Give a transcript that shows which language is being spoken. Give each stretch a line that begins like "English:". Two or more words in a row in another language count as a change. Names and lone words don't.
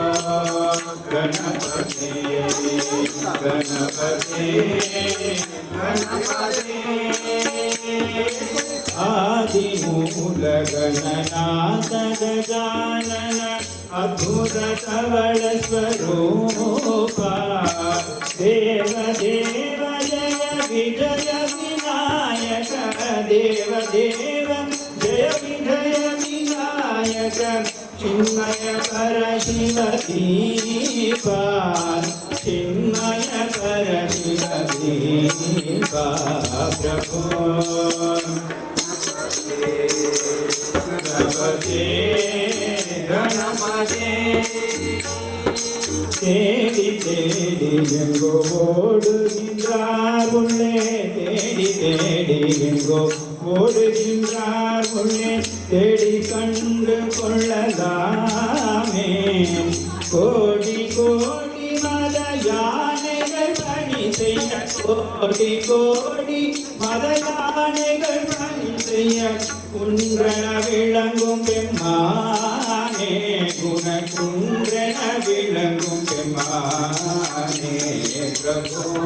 Sanskrit: गणपते गणपते गणपते आदि मूल गणनाथ गजानन अद्भुत धवल स्वरूपा देव देव जय विजय विनायक देव देव जय विजय विनायक चिन्मय कर शिव दीपा चिन्मय कर शिव दीपा प्रभो गणपते गणपते
Tamil: தேடி தேடி எங்கோ ஓடுகின்றார் உள்ளே தேடி தேடி எங்கோ ஓடுகின்றார் உள்ளே தேடி கண்டு கொள்ளலாமே கோடி கோடி மத யானைகள் பணி செய்ய கோடி கோடி மத யானைகள் பணி செய்ய குன்றன விளங்கும் பெம்மானே குண குன்றன விளங்கும் பெம்மானே பிரபு